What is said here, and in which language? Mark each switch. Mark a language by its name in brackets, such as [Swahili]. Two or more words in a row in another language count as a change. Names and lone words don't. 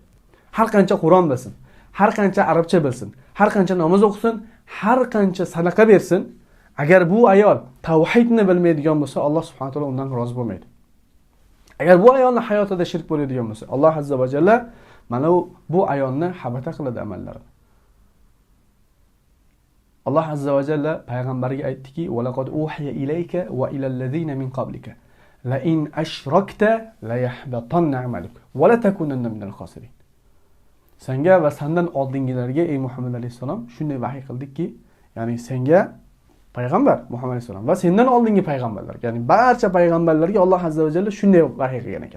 [Uzbek] Har qancha Qur'on bilsin, har qancha arabcha bilsin, har qancha namoz o'qisin, har qancha sadaqa bersin, agar bu ayol tavhidni bilmaydigan bo'lsa, Alloh [Arabic] سبحانه وتعالى [Uzbek] undan rozi bo'lmaydi. Agar bu ayolning hayotida shirk bo'ladigan bo'lsa, Alloh [Arabic] عز وجل [Uzbek] mana bu ayolni habata qiladi amallarini. Alloh [Arabic] عز وجل [Uzbek] payg'ambarga aytdiki: [Arabic] "ولقد أوحي إليك وإلى الذين من قبلك لئن أشركت ليحبطن عملك ولتكونن من الخاسرين." [Uzbek] Senga va sendan oldingilarga ey Muhammad alayhisalom shunday vahiy qildikki, ya'ni senga payg'ambar Muhammad alayhisalom va sendan oldingi payg'ambarlar, ya'ni barcha payg'ambarlarga Alloh [Arabic] عز وجل [Uzbek] shunday vahiy qilgan ekan.